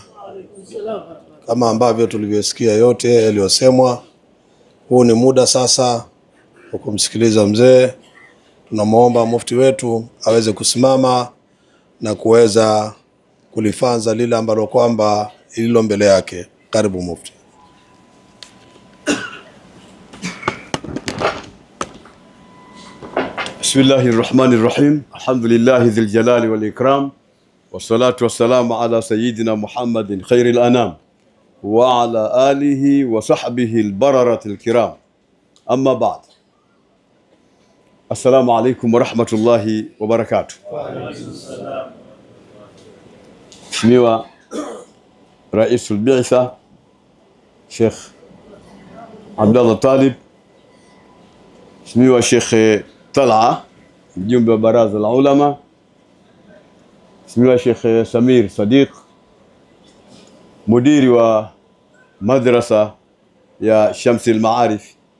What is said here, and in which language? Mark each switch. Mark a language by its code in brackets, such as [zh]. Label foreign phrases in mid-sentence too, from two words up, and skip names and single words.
[sw] Kama ambavyo tulivyosikia yote yaliyosemwa, huu ni muda sasa wa kumsikiliza mzee. Tunamwomba Mufti wetu aweze kusimama na kuweza kulifanza lile ambalo kwamba ililo mbele yake. Karibu Mufti. [ar] بسم الله الرحمن الرحيم. الحمد لله ذي الجلال والإكرام. والصلاة والسلام على سيدنا محمد خير الأنام وعلى آله وصحبه البررة الكرام. أما بعد. السلام عليكم ورحمة الله وبركاته. [sw] Mheshimiwa [ar] رئيس البعثة [sw] Sheikh Abdallah Talib, Mheshimiwa Sheikh Talha, mjumbe wa baraza la ulama, Mheshimiwa Sheikh Samir Sadiq, mudiri wa madrasa ya Shamsi al-Maarif,